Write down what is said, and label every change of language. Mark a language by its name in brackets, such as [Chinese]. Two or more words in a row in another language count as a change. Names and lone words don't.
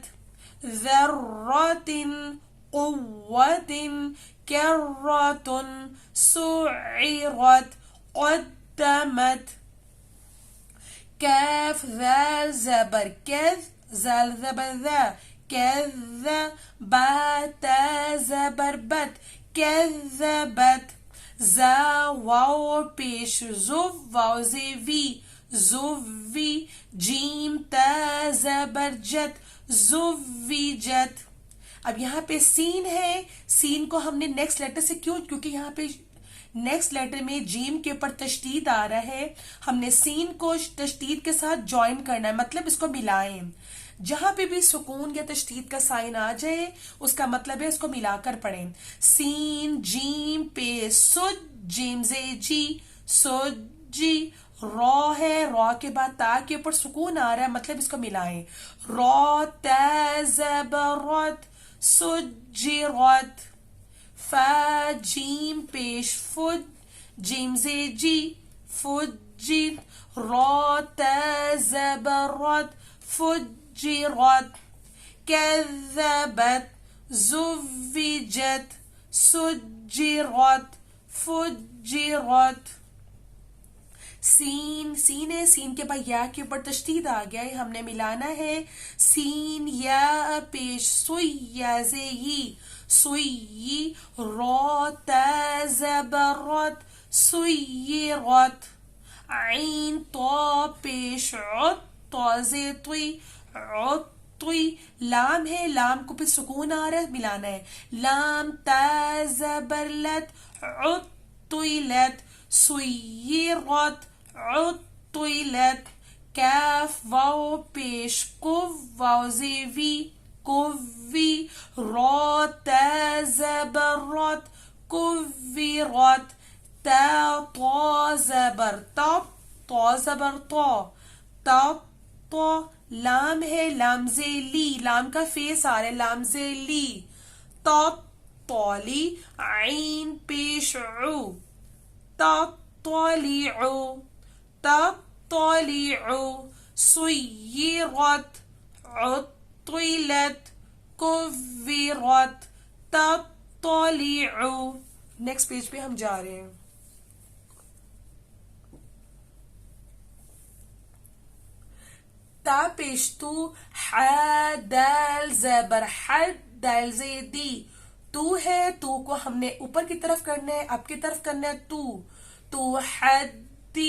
[Arabic] ذرات، قوة، كرة، سعرت، قدمت۔ [Urdu] كاف ذال زبر كذ، زال زبر ذا، كذ، با تا زبر بت، كذبت۔ زا واو پیش زو، واو زی وی، زوی، جیم تا زبر جت، زوجت۔ اب یہاں پہ سین ہے، سین کو ہم نے [English] next letter [Urdu] سے کیونکہ یہاں پہ [English] next letter [Urdu] میں جیم کے اوپر تشدید آ رہا ہے، ہم نے سین کو تشدید کے ساتھ جوائن کرنا ہے، مطلب اس کو ملائیں۔ جہاں پہ بھی سکون یا تشدید کا سائن آ جائے اس کا مطلب ہے اس کو ملا کر پڑھیں۔ سین جیم پہ سج، جیم زے جی، سجی۔ را ہے، را کے بعد تا کے اوپر سکون آ رہا ہے، مطلب اس کو ملائیں۔ را تا زبرت، سجرت۔ فا جیم پیش فج، جیم زی جی، فجر۔ را تا زبرت، فجرت۔ [Arabic] كذبت، زوجت، سجرت، فجرت۔ [Urdu] سین، سین ہے، سین کے بعد یا کے اوپر تشدید آ گیا ہے، ہم نے ملانا ہے۔ سین یا پیش سوئی، یا زے یی، سوئی۔ را تا زبرت، سیرت۔ عین تا پیش عط، تا زے طوی، عطوی۔ لام ہے، لام کو پہ سکون آ رہا ہے، ملانا ہے۔ لام تا زبر لت، عطویلت، سیرت، عطویلت۔ کاف واو پیش کو، واو زی وی، کوی۔ را تا زبرت، کویرت۔ تا طا زبر تب، طا زبر طا، تب طا۔ لام ہے، لام زی لی، لام کا فیس آ رہا ہے، لام زی لی، تب طالی۔ عین پیش عو، تطلع، تطلع۔ [Arabic] سیرت، عطلت، کویرت، تطلع۔ [English] next page [Urdu] پہ ہم جا رہے ہیں۔ تا پیش تو، ح دال زبر حد، دال زی دی، تو ہے، تو کو ہم نے اوپر کی طرف کرنا ہے، اب کی طرف کرنا ہے، تو حدی۔